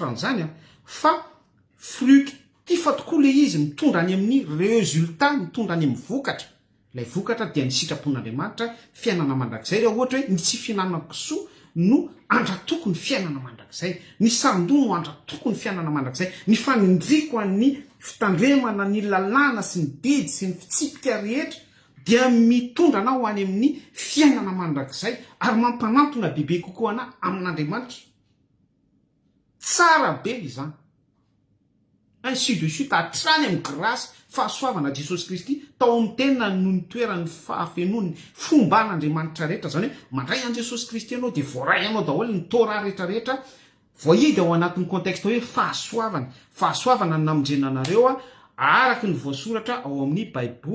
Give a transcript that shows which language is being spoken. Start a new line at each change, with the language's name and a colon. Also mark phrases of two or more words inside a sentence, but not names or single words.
Malagasy: an'izany fa fructif tokoa le izy mitondra any amin'ny résultat mitondra any amin'ny vokatra lay vokatra dia ny sitrapon'Andriamanitra fiainana mandrakizay raha ohatra hoe ny tsy fihinanana kisoa no andratoko ny fiainana mandrakizay ny sarindoa no andratoko ny fiainana mandrakizay ny fanindriko an'ny fitandremana ny lalàna sy ny didy sy ny fitsipika rehetra dia mitondra anao any amin'ny fiainana mandrakizay ary mampanantona bebe kokoa ana amin'Andriamanitra tsara be izany
French: ainsi de suite
Malagasy: hatrany amin'ny grâce fahasoavana Jesosy Kristy tao amin'ny tena no ny toerany fahafenony fomba an'Andriamanitra rehetra zany hoe mandray an Jesosy Kristy ianao dia voaray anao daholo ny tora rehetrarehetra voahidy ao anatin'ny contexte hoe fahasoavana namondrena anareo araky ny voasoratra ao amin'ny baiboly